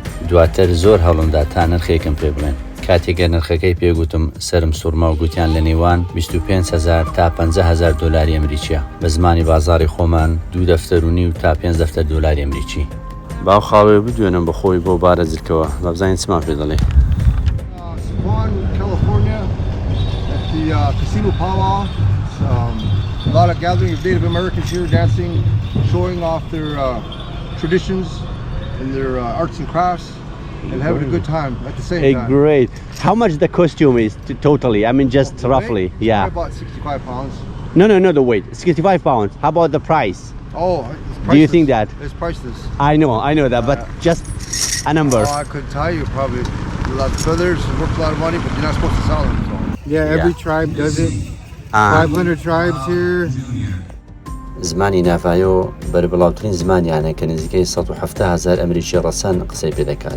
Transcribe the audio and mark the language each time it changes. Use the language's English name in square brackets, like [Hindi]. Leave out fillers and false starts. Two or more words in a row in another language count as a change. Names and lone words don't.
[Central Kurdish] دواتر زۆر هەڵمدا تا نرخێکم پێ بڵێن. کاتێکە نرخەکەی پێگوتم سرم سوورما و گوتیان لە نێوان 25,000 تا 50,000 دۆلاری ئەمریکیە. بە زمانی بازاری خۆمان 2 دەفتەر و نیو تا 5 دەفتەر دۆلاری ئەمریکی. باو خاوێ بدوێنم بە خۆی بۆ بارە زرکەوە بەبزانین چمان پێ دەڵێ. [English] Casino powwow. A lot of gathering of Native Americans here dancing, showing off their traditions and their arts and crafts and having a good time at the same time. Great. How much the costume is totally? I mean, just roughly. Yeah. About 65 pounds. No, the weight. 65 pounds. How about the price? Oh, it's priceless. Do you think that? It's priceless. I know that, but just a number. Oh, I could tell you probably a lot of feathers, it's worth a lot of money, but you're not supposed to sell them. So. Yeah, every tribe does it. 500 tribes here. [Central Kurdish] زمانی نافایۆ بەربڵاوترین زمانیانە کە نزیکەی 170,000 ئەمریکی ڕەسەن قسەی پێ دەکات.